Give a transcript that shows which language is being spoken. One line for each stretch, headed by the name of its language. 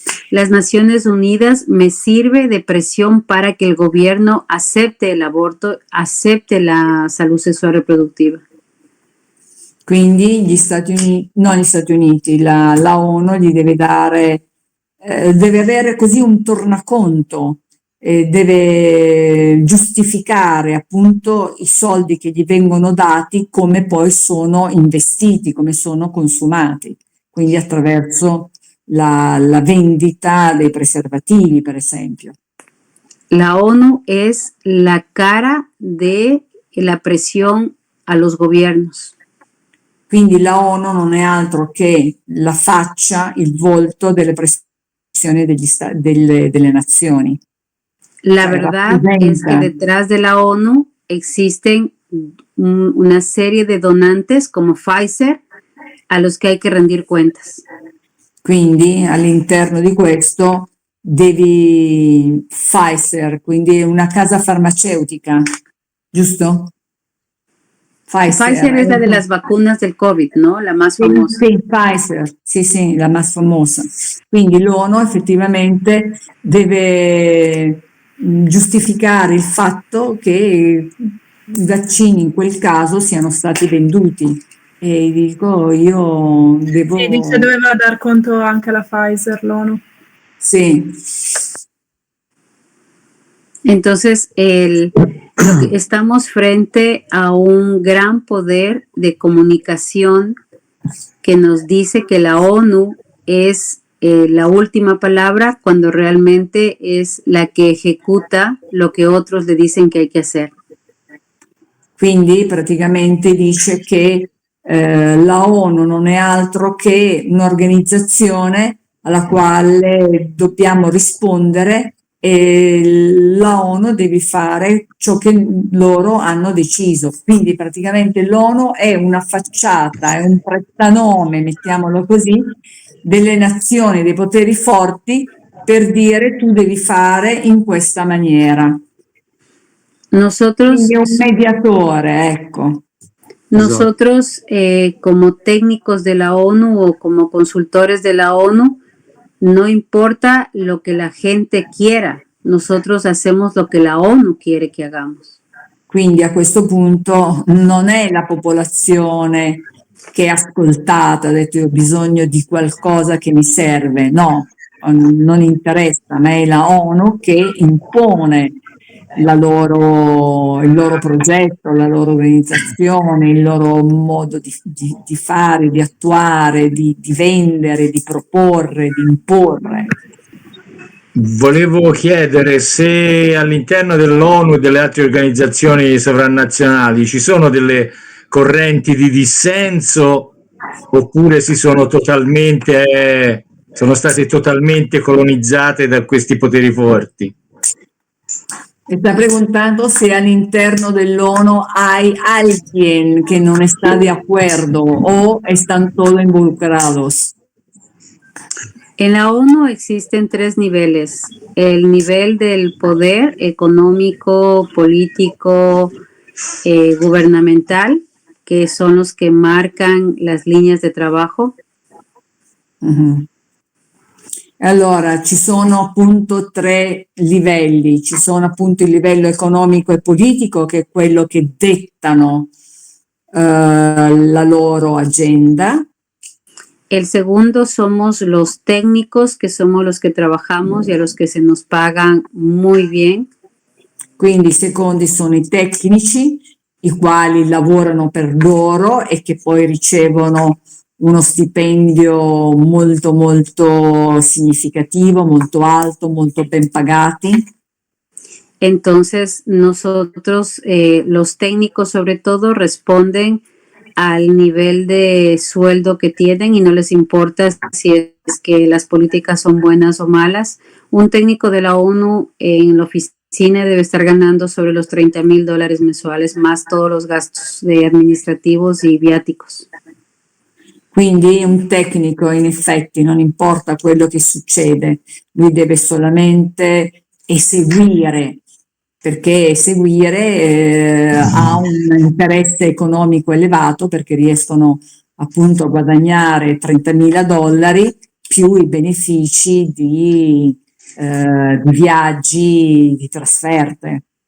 Spanish: Las Naciones Unidas me sirve de presión para que el gobierno acepte el aborto, acepte la salud sexual reproductiva.
Italian: Quindi non gli Stati Uniti, la ONU gli deve dare, deve avere così un tornaconto, deve giustificare appunto i soldi che gli vengono dati, come poi sono investiti, come sono consumati, quindi attraverso la vendita dei preservativi, per esempio.
Spanish: La ONU es la cara de la presión a los gobiernos.
Italian: Quindi la ONU non è altro che la faccia, il volto delle pressioni delle nazioni.
Spanish: La
Italian: Cioè,
Spanish: verdad es que
Italian: rappresenta.
Spanish: detrás de la ONU existen una serie de donantes como Pfizer a los que hay que rendir cuentas.
Italian: Quindi all'interno di questo devi Pfizer, quindi una casa farmaceutica, giusto?
Spanish: Pfizer es la de las vacunas del COVID, ¿no? La más famosa.
Italian: Sì, Pfizer, sì,
Spanish: la más famosa.
Italian: Quindi l'ONU effettivamente deve giustificare il fatto che i vaccini in quel caso siano stati venduti. E dico, io devo... Sì, dice doveva dar conto anche alla Pfizer, l'ONU. Sì.
Spanish: Entonces, estamos frente a un gran poder de comunicación que nos dice que la ONU es la última palabra cuando realmente es la que ejecuta lo que otros le dicen que hay que hacer.
Italian: Quindi praticamente dice che la ONU non è altro che un'organizzazione alla quale dobbiamo rispondere e la ONU deve fare ciò che loro hanno deciso. Quindi praticamente l'ONU è una facciata, è un prestanome, mettiamolo così, delle nazioni, dei poteri forti per dire tu devi fare in questa maniera.
Spanish: Nosotros,
Italian: Quindi è un mediatore, ecco.
Spanish: Nosotros como técnicos de la ONU o como consultores de la ONU, no importa lo que la gente quiera, nosotros hacemos lo que la ONU quiere que hagamos.
Italian: Quindi a questo punto non è la popolazione che è ascoltata, ha detto io ho bisogno di qualcosa che mi serve, no, non interessa, ma è la ONU che impone il loro progetto, la loro organizzazione, il loro modo di fare, di attuare, di vendere, di proporre, di imporre. Volevo chiedere se all'interno dell'ONU e delle altre organizzazioni sovranazionali ci sono delle correnti di dissenso oppure sono state totalmente colonizzate da questi poteri forti.
Spanish: Está preguntando si
Italian: all'interno dell'ONU
Spanish: hay alguien que no está de acuerdo o están todos involucrados. En la ONU existen 3 niveles. El nivel del poder económico, político, gubernamental, que son los que marcan las líneas de trabajo. Uh-huh.
Italian: Allora, ci sono appunto 3 livelli, ci sono appunto il livello economico e politico che è quello che dettano la loro agenda.
Spanish: El segundo somos los técnicos, que somos los que trabajamos y a los que se nos pagan muy bien.
Italian: Quindi i secondi sono i tecnici, i quali lavorano per loro e che poi ricevono uno stipendio molto molto significativo, molto alto, molto ben pagati.
Spanish: Entonces, nosotros, los técnicos sobre todo, responden al nivel de sueldo que tienen y no les importa si es que las políticas son buenas o malas. Un técnico de la ONU en la oficina debe estar ganando sobre los $30,000 mensuales, más todos los gastos administrativos y viáticos.
Italian: Quindi un tecnico in effetti non importa quello che succede, lui deve solamente eseguire, perché eseguire ha un interesse economico elevato perché riescono appunto a guadagnare $30,000 più i benefici di viaggi, di trasferte.